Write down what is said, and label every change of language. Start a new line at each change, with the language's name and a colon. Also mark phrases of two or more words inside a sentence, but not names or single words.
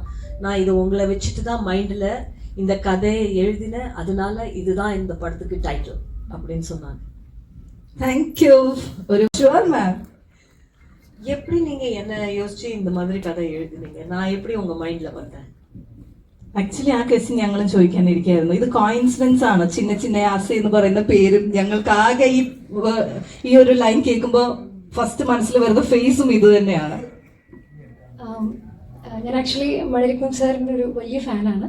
Tamil: நான் இது உங்களை வச்சுட்டு தான் மைண்டில் இந்த கதையை எழுதின, அதனால இதுதான் இந்த படத்துக்கு டைட்டில் அப்படின்னு சொன்னாங்க. தேங்க்யூ. ஒரு ஷுவர் மேம், எப்படி நீங்க என்ன யோசிச்சு இந்த மாதிரி கதை எழுதினீங்க? நான் எப்படி உங்க மைண்ட்ல வந்தேன்?
Malayalam: ആക്ച്വലി ആ ക്വസ്റ്റ്യൻ ഞങ്ങളും ചോദിക്കാനിരിക്കുകയായിരുന്നു. ഇത് കോയിൻസിഡൻസ് ആണ്, ചിന്ന ചിന്ന ആസ എന്ന് പറയുന്ന പേരും ഞങ്ങൾക്ക് ആകെ ഈ ഒരു ലൈൻ കേൾക്കുമ്പോൾ ഫസ്റ്റ് മനസ്സിൽ വരുന്ന ഫേസും ഇത് തന്നെയാണ്. ഞാൻ ആക്ച്വലി മഴരിക്കും സാറിൻ്റെ ഒരു വലിയ ഫാനാണ്.